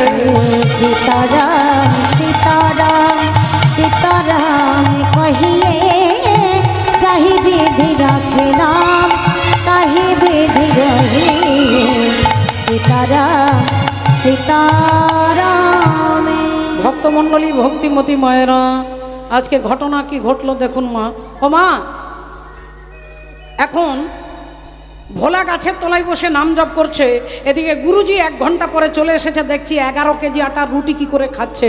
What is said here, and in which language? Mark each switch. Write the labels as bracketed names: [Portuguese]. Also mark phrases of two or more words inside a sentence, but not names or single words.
[Hindi] सीताराम सीताराम सीताराम कहिए, जाहि विधि राखे नाम ताहि विधि रहिए। सीताराम सीताराम। [Bangla] ভক্তমণ্ডলী, ভক্তিমতী মায়েরা, আজকে ঘটনা কি ঘটলো দেখুন মা। ও মা, এখন ভোলা গাছের তলায় বসে নাম জপ করছে, এদিকে গুরুজি 1 ঘন্টা পরে চলে এসেছে, দেখছি 11 কেজি আটার রুটি কি করে খাচ্ছে।